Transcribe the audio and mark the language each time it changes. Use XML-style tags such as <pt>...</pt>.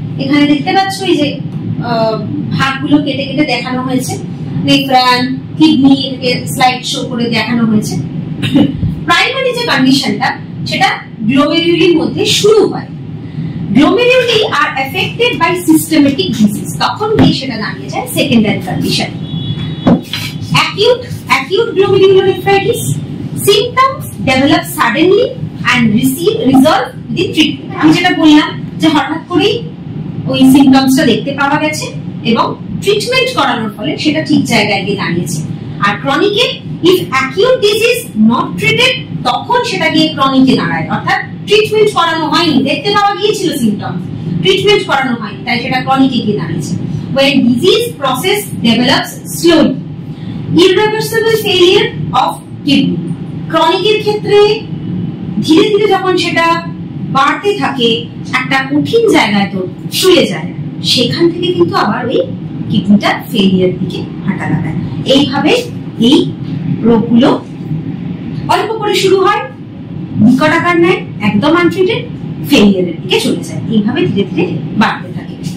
<bn>এখানে দেখতে পাচ্ছ এই যে ভাগগুলো কেটে কেটে দেখানো হয়েছে, নেফ্রন, কিডনি, এটাকে স্লাইড শো করে দেখানো হয়েছে। প্রাইমারি যে কন্ডিশনটা সেটা গ্লোমেরুলির মধ্যে শুরু হয়।</bn> <en>glomeruli are affected by systematic disease,</en> <bn>তখন গিয়ে সেটা দাঁড়িয়ে যায়</bn> <en>Secondary condition. acute glomerulonephritis symptoms develop suddenly and resolve with treatment।</en> <bn>আমি যেটা বললাম যে হঠাৎ করেই ওই সিমটমসটা দেখতে পাওয়া গেছে এবং ট্রিটমেন্ট করানোর ফলে সেটা ঠিক জায়গায় গিয়ে দাঁড়িয়েছে। আর ক্রনিকে,</bn> <en>if acute disease not treated,</en> <bn>তখন সেটা গিয়ে ক্রনিকে দাঁড়ায়, অর্থাৎ ট্রিটমেন্ট করানো হয়নি, দেখতে পাওয়া গিয়েছিল সিমটমস, ট্রিটমেন্ট করানো হয়নি, তাই সেটা ক্রনিকে গিয়ে দাঁড়িয়েছে।</bn> <en>when disease process develops slowly, irreversible failure of kidney।</en> <bn>ক্রনিকের ক্ষেত্রে ধীরে ধীরে যখন সেটা বাড়তে থাকে, একটা কঠিন জায়গায় তো শুয়ে যায়, সেখান থেকে কিন্তু আবার ওই কিডনিটা ফেলিয়ার দিকে হাঁটা লাগায়। এইভাবে এই রোগগুলো অল্প করে শুরু হয়, বিকট আকার নেয়, একদম আনট্রিটেড, ফেলিয়ারের দিকে চলে যায়, এইভাবে ধীরে ধীরে বাড়তে থাকে।</bn>